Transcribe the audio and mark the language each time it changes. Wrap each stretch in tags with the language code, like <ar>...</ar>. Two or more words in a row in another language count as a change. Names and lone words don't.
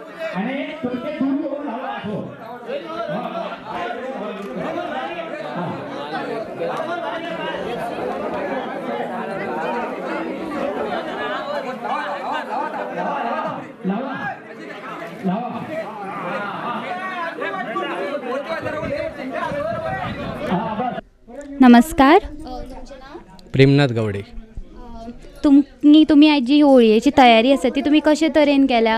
<kok>आणि तुमचे दूर करून हवा असो लावा लावा नमस्कार. प्रेमनाथ गावडे. तुम्ही आज जी होळयेची तयारी आसा ती तुम्ही कशे तरेन केल्या?</kok>